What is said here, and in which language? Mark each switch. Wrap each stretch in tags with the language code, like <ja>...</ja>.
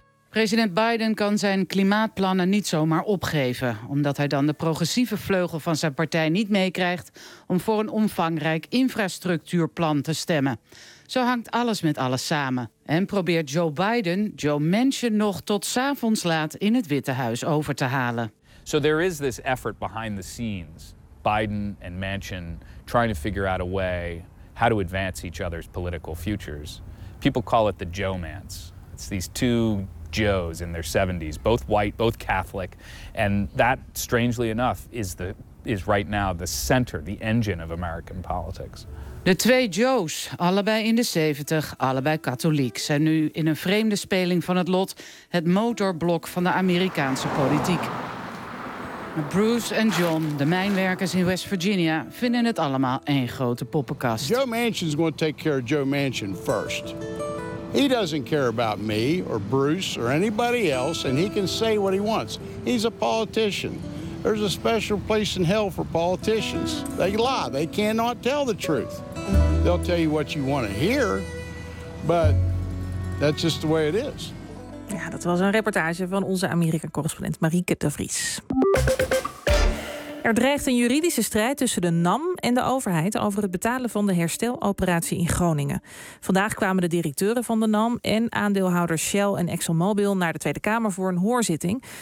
<nl>President Biden kan zijn klimaatplannen niet zomaar opgeven, omdat hij dan de progressieve vleugel van zijn partij niet meekrijgt om voor een omvangrijk infrastructuurplan te stemmen. Zo hangt alles met alles samen. En probeert Joe Biden Joe Manchin nog tot 's avonds laat in het Witte Huis over te halen.</nl> <en>So there is this effort behind the scenes, Biden and Manchin trying to figure out a way how to advance each other's political futures. People call it the Joe-mance. It's these two Joes in their 70s, both white, both Catholic, and that, strangely enough, is right now the center, the engine of American politics.</en> <nl>De twee Joes, allebei in de 70, allebei katholiek, zijn nu in een vreemde speling van het lot het motorblok van de Amerikaanse politiek. Bruce en John, de mijnwerkers in West Virginia, vinden het allemaal één grote poppenkast.</nl> <en>Joe Manchin is going to take care of Joe Manchin first. He doesn't care about me or Bruce or anybody else, and he can say what he wants. He's a politician. There's a special place in hell for politicians. They lie. They cannot tell the truth. They'll tell you what you want to hear, but that's just the way it is.</en> <nl>Ja, dat was een reportage van onze Amerika-correspondent Marieke de Vries. Er dreigt een juridische strijd tussen de NAM en de overheid over het betalen van de hersteloperatie in Groningen. Vandaag kwamen de directeuren van de NAM en aandeelhouders Shell en ExxonMobil naar de Tweede Kamer voor een hoorzitting.</nl>